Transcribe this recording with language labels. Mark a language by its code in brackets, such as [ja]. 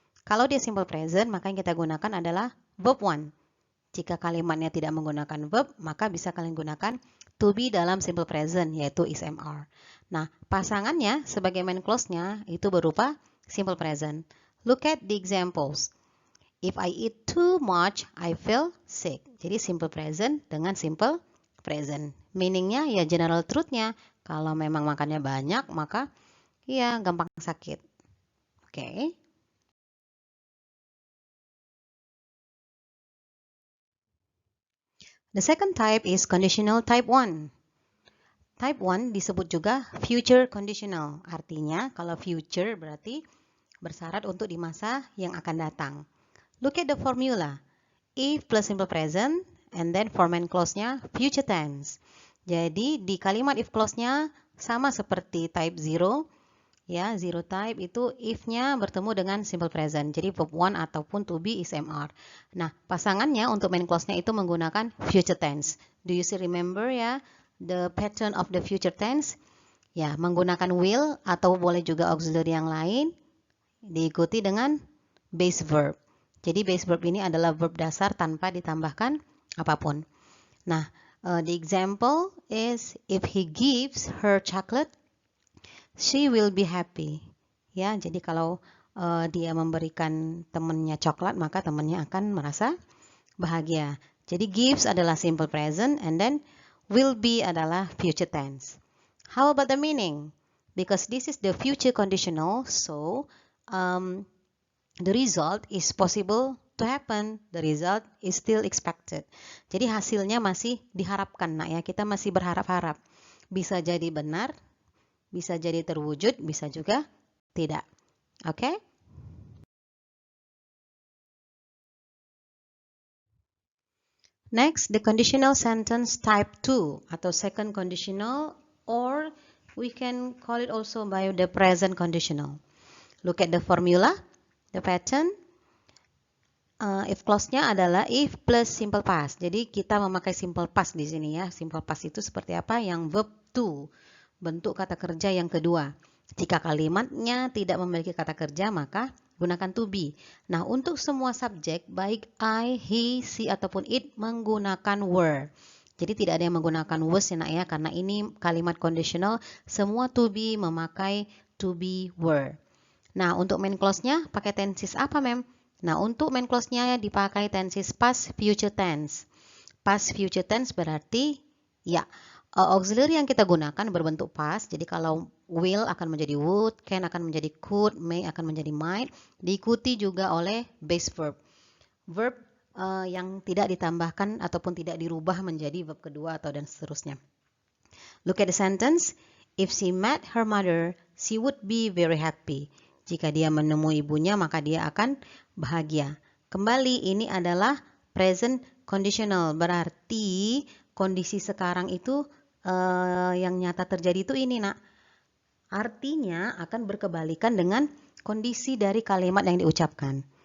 [id] Kalau dia simple present, maka yang kita gunakan adalah verb 1. Jika kalimatnya tidak menggunakan verb, maka bisa kalian gunakan to be dalam simple present, yaitu is MR. Nah, pasangannya sebagai main clause-nya itu berupa simple present. [en] Look at the examples. If I eat too much, I feel sick. [id] Jadi simple present dengan simple present. Meaning-nya ya general truth-nya. Kalau memang makannya banyak, maka ya gampang sakit. Oke. [en] The second type is conditional type 1. [id] Type 1 disebut juga future conditional. Artinya kalau future berarti bersyarat untuk di masa yang akan datang. [en] Look at the formula. If plus simple present and then for main clause-nya future tense. [id] Jadi di kalimat if clause-nya sama seperti type 0. Ya, zero type itu if-nya bertemu dengan simple present. Jadi verb 1 ataupun to be is MR. Nah, pasangannya untuk main clause-nya itu menggunakan future tense. [en] Do you still remember ya the pattern of the future tense? [id] Ya, menggunakan will atau boleh juga auxiliary yang lain diikuti dengan base verb. Jadi base verb ini adalah verb dasar tanpa ditambahkan apapun. [en] Nah, the example is if he gives her chocolate, she will be happy. [id] Ya, jadi kalau dia memberikan temannya coklat, maka temannya akan merasa bahagia. Jadi gives adalah simple present [en] and then [id] Will be adalah future tense. [en] How about the meaning? Because this is the future conditional, so the result is possible to happen. The result is still expected. [id] Jadi hasilnya masih diharapkan, nak ya. Kita masih berharap-harap. Bisa jadi benar, bisa jadi terwujud, bisa juga tidak. Oke? [en] Next, the conditional sentence type 2 atau second conditional, or we can call it also by the present conditional. Look at the formula, the pattern. [id] If clause-nya adalah if plus simple past. Jadi kita memakai simple past di sini ya. Simple past itu seperti apa? Yang verb to, bentuk kata kerja yang kedua. Jika kalimatnya tidak memiliki kata kerja, maka gunakan to be. Nah, untuk semua subjek, baik I, he, she, ataupun it, menggunakan were. Jadi tidak ada yang menggunakan was ya, nak ya, karena ini kalimat conditional, semua to be memakai to be were. Nah, untuk main clause-nya pakai tenses apa, mem? Nah, untuk main clause-nya dipakai tenses past future tense. Past future tense berarti, ya, auxiliary yang kita gunakan berbentuk past. Jadi kalau will akan menjadi would, can akan menjadi could, may akan menjadi might. Diikuti juga oleh base verb. Verb yang tidak ditambahkan ataupun tidak dirubah menjadi verb kedua atau dan seterusnya. [en] Look at the sentence. If she met her mother, she would be very happy. [id] Jika dia menemui ibunya, maka dia akan bahagia. Kembali, ini adalah present conditional. Berarti kondisi sekarang itu yang nyata terjadi itu ini, nak. Artinya akan berkebalikan dengan kondisi dari kalimat yang diucapkan.